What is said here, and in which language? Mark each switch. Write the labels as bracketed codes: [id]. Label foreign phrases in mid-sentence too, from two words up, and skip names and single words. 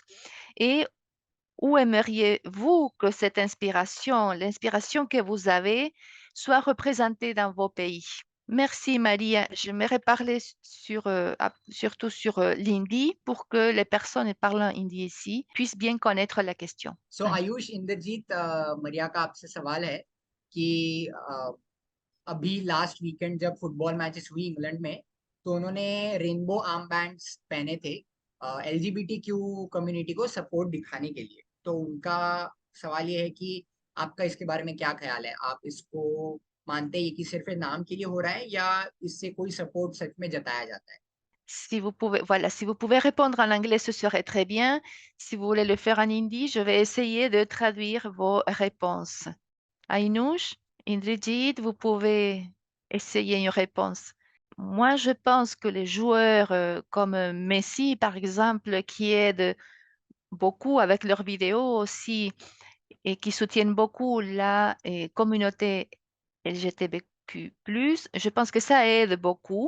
[fr] Et où aimeriez-vous que cette inspiration, l'inspiration que vous avez, soit représentée dans vos pays? Merci Maria. J'aimerais parler surtout sur l'hindi pour que les personnes parlant hindi ici puissent bien connaître la question. [hi] सो आयुष इंद्रजीत मरिया का आपसे सवाल है कि अभी [en] last weekend [hi] जब [en] football matches [hi] हुई इंग्लैंड में तो उन्होंने [en] rainbow arm bands [hi] पहने थे [en] LGBTQ community [hi] को सपोर्ट दिखाने के लिए। तो उनका सवाल ये है कि आपका इसके बारे में क्या ख्याल है, आप इसको मानते हैं कि सिर्फ नाम के लिए हो रहा है या इससे कोई सपोर्ट सच में जताया जाता है? [fr] Si vous pouvez, voilà, si vous pouvez répondre en anglais, ce serait très bien. Si vous voulez le faire en hindi, je vais essayer de traduire vos réponses. Ainouche, Indrijit, vous pouvez essayer une réponse. Moi, je pense que les joueurs comme Messi, par exemple, qui aident beaucoup avec leurs vidéos aussi et qui soutiennent beaucoup la communauté LGBTQ+, je pense que ça aide beaucoup.